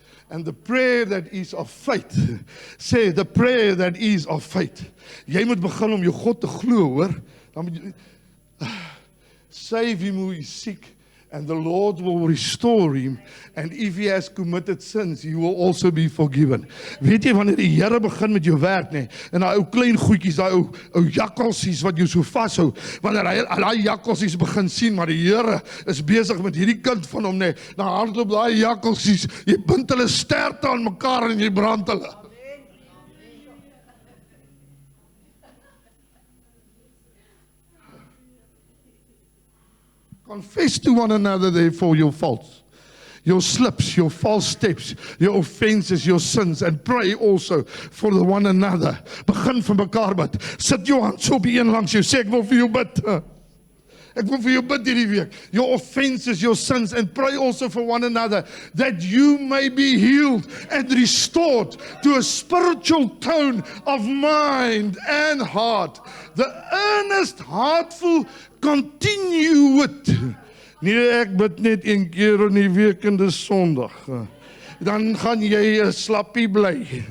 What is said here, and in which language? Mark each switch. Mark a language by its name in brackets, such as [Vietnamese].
[English] And the prayer that is of faith. Say the prayer that is of faith. [Afrikaans] Jy moet begin om jou God te glo, hoor. Dan moet jy [English] save him who is sick, and the Lord will restore him, and if he has committed sins, he will also be forgiven. [Afrikaans] Weet jy, wanneer die Here begin met jou werk, nee, en daai ou klein goedjies, daai ou jakkalsies wat jou so vashou, wanneer hy daai jakkalsies begin sien, maar die Here is besig met hierdie kind van hom, nee, dan hardloop daai jakkalsies, jy bind hulle sterte aan mekaar en jy brand hulle. [English] Confess to one another therefore your faults, your slips, your false steps, your offenses, your sins, and pray also for the one another. [Afrikaans] Begin van mekaar bid. Sit jou hand so op die een langs jou, sê ek wil vir jou bid. Ek wil vir jou bid hierdie week. [English] Your offenses, your sins, and pray also for one another, that you may be healed and restored to a spiritual tone of mind and heart. The earnest, heartful, continue with. [Afrikaans] Nee, ek bid net een keer in die week en dis Sondag. Dan gaan jy 'n slappie bly.